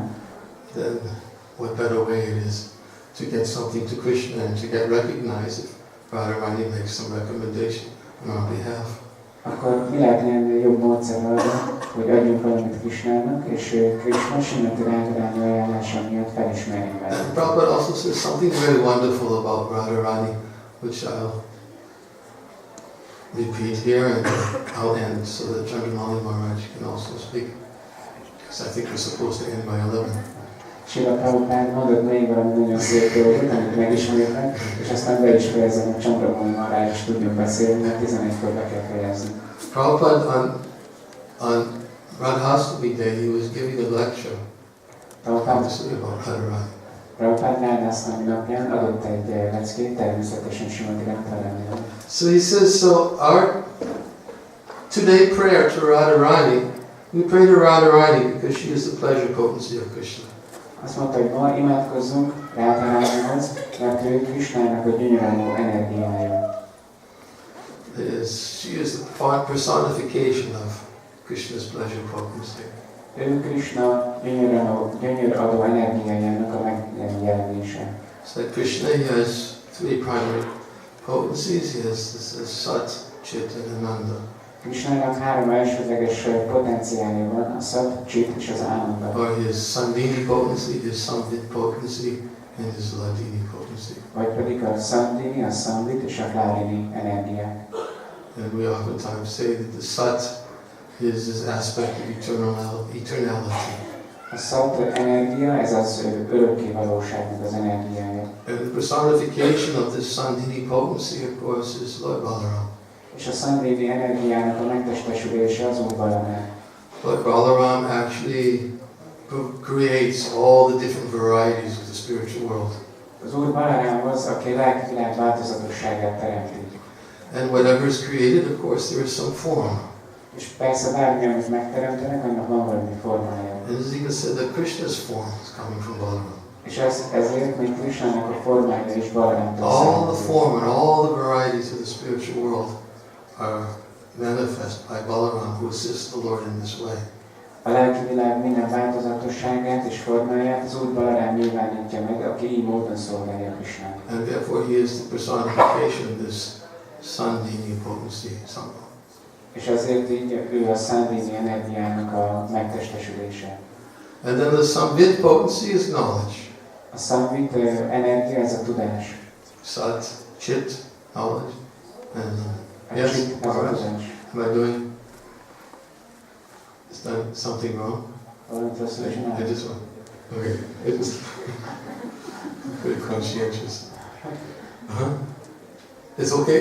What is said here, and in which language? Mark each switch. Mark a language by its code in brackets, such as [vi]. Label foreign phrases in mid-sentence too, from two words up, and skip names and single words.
[en] then what better way it is to get something to Krishna and to get recognized if Radharāṇī makes some recommendation on our behalf. [hu] akkor mi lehetne ennél jobb módszer arra, hogy adjunk valamit Krishnának, és Krishna Śrīmati Rādhārāṇī ajánlása miatt felismerjük vele. [en] And Prabhupada also says something very wonderful about Radharāṇī, which I'll repeat here and I'll end so that Niranjana Maharaj can also speak. Because I think we're supposed to end by 11. [hu] Śrīla Prabhupád mondott még valami nagyon szép dolgot, amit megismertek, és aztán be is fejezem, hogy Niranjana Maharaj is tudjon beszélni, mert 11-kor be kell fejezni. [en] Prabhupada on Radhastami day, he was giving a lecture, obviously about Radharāṇī. [hu] Prabhupád Radhastami napján adott egy leckét, természetesen Śrīmati Rādhārāṇīról. [en] So he says, so our today prayer to Radharāṇī, we pray to Radharāṇī because she is the pleasure potency of Krishna. [hu] Azt mondta, hogy ma imádkozzunk Rādhārāṇīhoz, mert ő Krishnának a gyönyörű energiája. [en] She is the personification of Krishna's pleasure potency. [hu] Ő Krishna gyönyörű energiájának a megjelenése. [en] So Krishna, he has three primary potencies. He has Sat, Chit, and Ananda. [hu] Krishnának három elsődleges potenciálja van, a Sat, Chit és az Ananda. [en] Or his Sandhini potency, his Samvit potency, and his Ladini potency. [hu] Vagy pedig a Sandhini, a Samvit és a Ladini energiák. [en] And we oftentimes say that the Sat is this aspect of eternality. [hu] A Sat energia, ez az örökké valóságnak az energiája. [en] And the personification of this Sandhini potency, of course, is Lord Balaram. [hu] És a Sandhini energiának a megtestesülése az Úr Balarám. [en] Lord Balaram actually creates all the different varieties of the spiritual world. [hu] Az Úr Balarám az, aki lelkivilág változatosságát teremti. [en] And whatever is created, of course, there is some form. [hu] És persze bármi, amit megteremtenek, annak van valami formája. [en] And it's even said that Krishna's form is coming from Balaram. [hu] És ezért még Krishnának a formája is Balarámtól [en] All the form and all the varieties of the spiritual world are manifest by Balaram, who assists the Lord in this way. [hu] A lelki világ minden változatosságát és formáját az Úr Balarám nyilvánítja meg, aki így módon szolgálja Krishnát. [en] And therefore he is the personification of this Sandhini potency. [hu] És azért így ő a Sandhini energiának a megtestesülése. [en] And then the Samvit potency is knowledge. [hu] A Samvit energia, ez a tudás. [en] Sat, Chit, knowledge. And yes, Maharaj, am I doing? Is done something wrong? I just want. Okay, I just very conscientious. It's okay.